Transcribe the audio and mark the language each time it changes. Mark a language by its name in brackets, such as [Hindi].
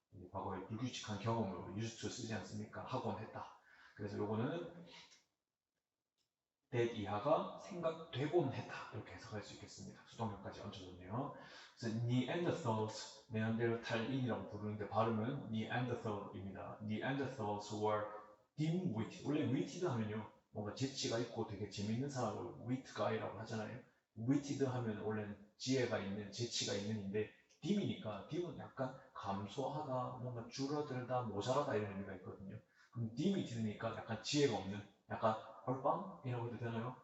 [Korean] 과거에 불규칙한 경험으로 used to 쓰지 않습니까? 하곤 했다. 그래서 요거는 that 이하가 생각되곤 했다. 이렇게 해석할 수 있겠습니다. 수동형까지 얹혀졌네요. 그래서 Neanderthals, 네안데르탈인이라고 부르는데 발음은 Neanderthal입니다. [English] Neanderthals were dim-witted. [Korean] 원래 witted 하면요, 뭔가 재치가 있고 되게 재밌는 사람을 wit guy라고 하잖아요. witted 하면 원래는 지혜가 있는, 재치가 있는인데 dim이니까 dim은 약간 감소하다, 뭔가 줄어들다, 모자라다 이런 의미가 있거든요. 그럼 dim이니까 약간 지혜가 없는, 약간 얼빵이라고 해도 되나요?